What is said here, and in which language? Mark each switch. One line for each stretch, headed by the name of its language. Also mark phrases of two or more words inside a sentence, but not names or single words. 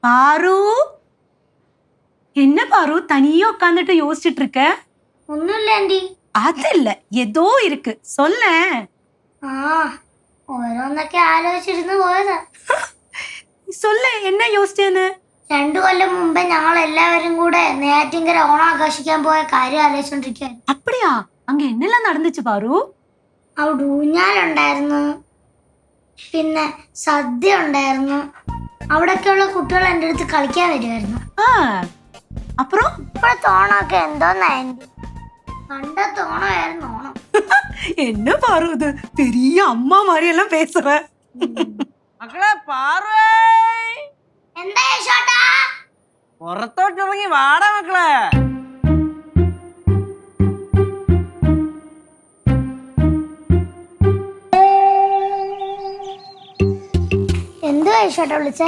Tamil: பாரு என்ன பாரு தனியா உட்காந்துட்டு யோசிச்சுட்டு இருக்க? ஒண்ணும் இல்ல ஆண்டி. அது இல்ல, ஏதோ இருக்கு, சொல்ல.
Malayalam: ഓരോന്നൊക്കെ ആലോചിച്ചിരുന്ന് പോയതാ.
Tamil: சொல்ல, என்ன யோசிச்சேன்னு?
Malayalam: 2 കൊല്ലം മുമ്പേ ഞങ്ങൾ എല്ലാവരും കൂടെ നെയ്യാറ്റിൻകര ഓണം ആഘോഷിക്കാൻ പോയ കാര്യം ആലോചിച്ചോണ്ടിരിക്കാൻ.
Tamil: அப்படியா? அங்க என்னெல்லாம் நடந்துச்சு பாரு?
Malayalam: അവിടെ ഊഞ്ഞാലുണ്ടായിരുന്നു, പിന്നെ സദ്യ ഉണ്ടായിരുന്നു. അവിടെയൊക്കെയുള്ള കുട്ടികൾ എൻ്റെ അടുത്ത് കളിക്കാൻ വരുമായിരുന്നു.
Tamil: அப்புறம்
Malayalam: ഇപ്പോഴത്തെ ഓണമൊക്കെ എന്തോന്നായിരുന്നു, പണ്ടത്തെ ഓണമായിരുന്നു ഓണം.
Tamil: என்ன பாரு இது, பெரிய அம்மா மாதிரி எல்லாம் பேசுற.
Malayalam: മക്കളെ പാറേ, എന്താ യേശോട്ടാ? പുറത്തോട്ടിറങ്ങി വാടാ മക്കളെ. എന്തുവാ യേശോട്ടാ വിളിച്ചേ?